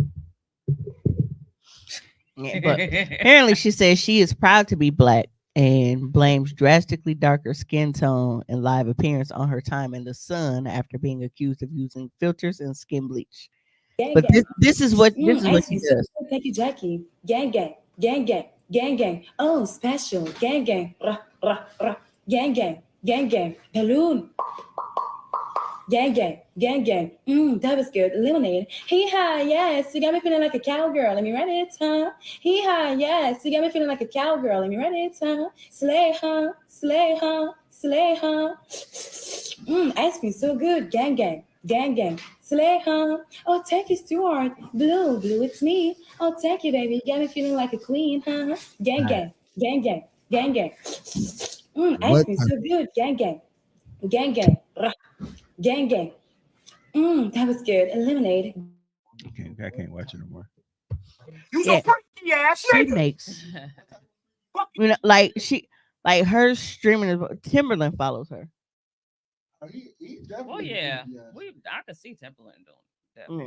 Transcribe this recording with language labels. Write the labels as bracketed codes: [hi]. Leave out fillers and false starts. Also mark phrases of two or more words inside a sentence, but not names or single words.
[en] Yeah, but apparently she says she is proud to be black and blames drastically darker skin tone and live appearance on her time in the sun after being accused of using filters and skin bleach. Gang, but gang. this is what she does. Thank you, Jackie. Gang, gang, gang, gang, gang, gang. Oh, special. Gang, gang, rah, rah, rah. Gang, gang, gang, gang. Balloon. Gang, gang, gang, gang. That was good. Lemonade. Hee-haw, yes. You got me feeling like a cowgirl. Let me write it, huh? Hee-haw, yes. You got me feeling like a cowgirl. Let me write it, huh? Slay, huh? Slay, huh? Slay, huh? Ice cream so good. Gang, gang, gang, gang. Slay, huh? Oh, thank you, Stuart. Blue, it's me. Oh, thank you, baby. You got me feeling like a queen, huh? Gang, gang, gang, gang, gang, gang. Ice cream so good. Gang, gang, gang, gang. Rah. Gang, gang. That was good. Lemonade. I can't watch it no more. You so freaky ass. She makes, like her streaming. Timberland follows her. He well, yeah, I could see Timberland doing it, definitely.